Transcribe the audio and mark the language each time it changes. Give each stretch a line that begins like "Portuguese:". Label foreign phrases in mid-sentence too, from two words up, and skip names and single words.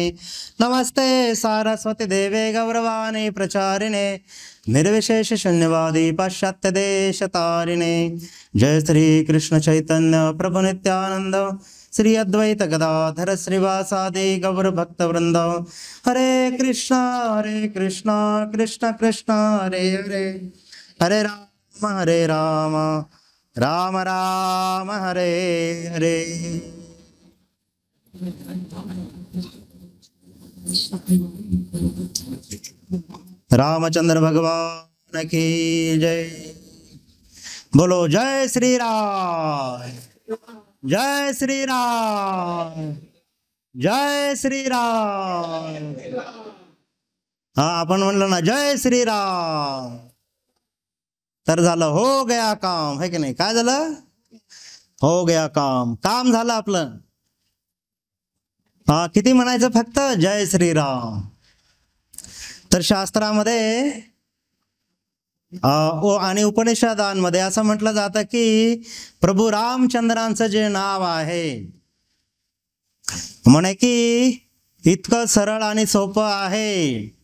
Sanskrit: नमस्ते सारस्वती देवे गौरवाणी प्रचारिणे निर्विशेष शून्यवादी पाश्चात्य देश तारिणे. जय श्री कृष्ण चैतन्य प्रभु नित्यानंद श्री अद्वैत गदाधर श्रीवासादि गौर भक्त वृंद. हरे कृष्णा कृष्ण कृष्ण हरे हरे, हरे राम राम राम हरे हरे.
Hindi: रामचंद्र भगवान की जय. बोलो जय श्री राम, जय श्री राम, जय श्री राम.
Marathi: हा आपण म्हणलं ना
Hindi: जय श्री राम
Marathi: तर झालं,
Hindi: हो गया काम, है की
Marathi: नाही. काय झालं?
Hindi: हो गया काम,
Marathi: काम झालं आपलं. हा किती म्हणायचं फक्त
Hindi: जय श्रीराम.
Marathi: तर शास्त्रामध्ये आणि उपनिषदांमध्ये असं म्हटलं जातं की प्रभू रामचंद्रांचं जे नाव आहे म्हणे की इतकं सरळ आणि सोपं आहे.